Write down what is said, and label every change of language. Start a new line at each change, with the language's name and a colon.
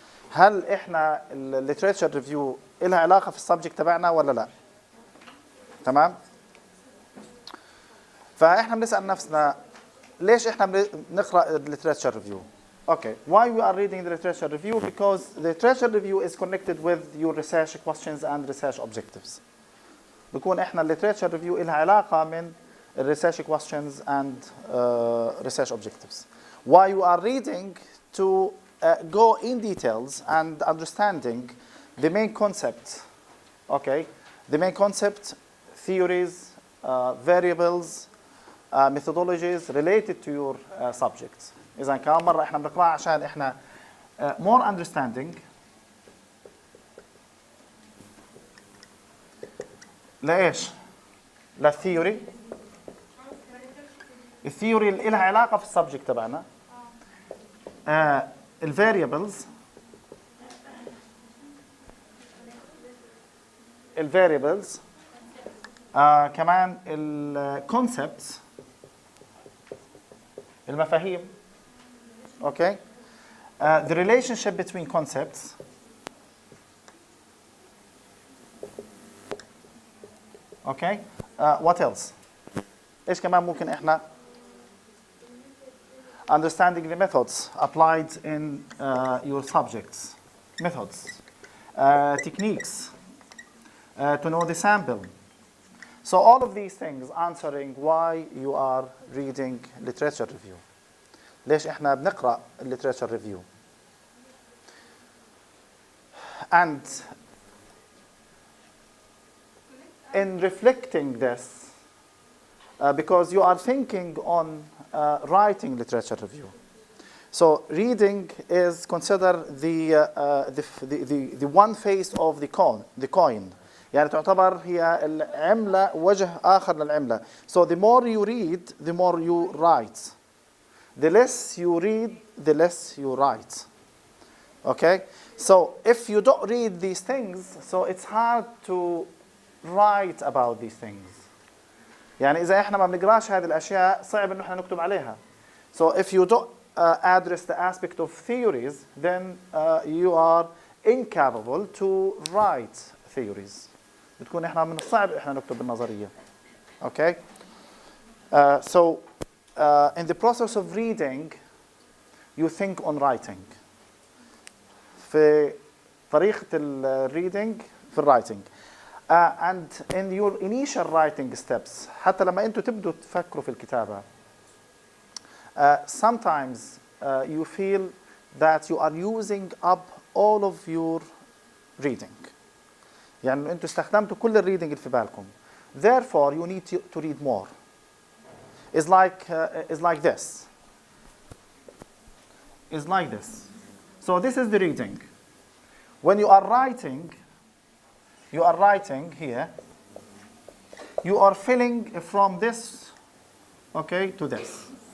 Arabic: هل احنا literature review إلها علاقة في السبجكت تبعنا ولا لا؟ تمام؟ فاحنا بنسأل نفسنا ليش احنا بنقرأ literature review؟
English: Okay, why we are reading the literature review? Because the literature review is connected with your research questions and research objectives.
Arabic: بيكون احنا literature review إلها علاقة من
English: research questions and research objectives. Why you are reading to go in details and understanding the main concept, okay? The main concept, theories, variables, methodologies related to your subject.
Arabic: إذا كمان مرة احنا بنقرأ عشان احنا
English: more understanding
Arabic: لإيش؟ للثيوري. الثيوري اللي لها علاقة في السبجكت تبعنا. الفاريبلز. كمان الكونسبتس. المفاهيم.
English: Okay. The relationship between concepts. Okay. What else?
Arabic: إيش كمان ممكن إحنا
English: understanding the methods applied in your subjects, methods, techniques, to know the sample. So all of these things answering why you are reading literature review.
Arabic: ليش إحنا بنقرأ literature review.
English: And in reflecting this, because you are thinking on writing literature review. So reading is considered the one face of the coin.
Arabic: يعني تعتبر هي العملة وجه آخر للعملة.
English: So the more you read, the more you write. The less you read, the less you write. Okay? So if you don't read these things, so it's hard to write about these things.
Arabic: يعني إذا إحنا ما بنقراش هذه الأشياء صعب إنه إحنا نكتب عليها.
English: So if you don't address the aspect of theories, then you are incapable to write theories.
Arabic: بتكون إحنا من الصعب إحنا نكتب النظرية.
English: Okay? So in the process of reading, you think on writing.
Arabic: في طريقة reading في writing.
English: And in your initial writing steps,
Arabic: حتى لما أنتوا تبدوا تفكروا في الكتابة,
English: sometimes you feel that you are using up all of your reading.
Arabic: يعني أنتوا استخدمتوا كل الreading اللي في بالكم.
English: Therefore, you need to read more. It's like this. It's like this. So this is the reading. When you are writing here, you are filling from this, okay, to this.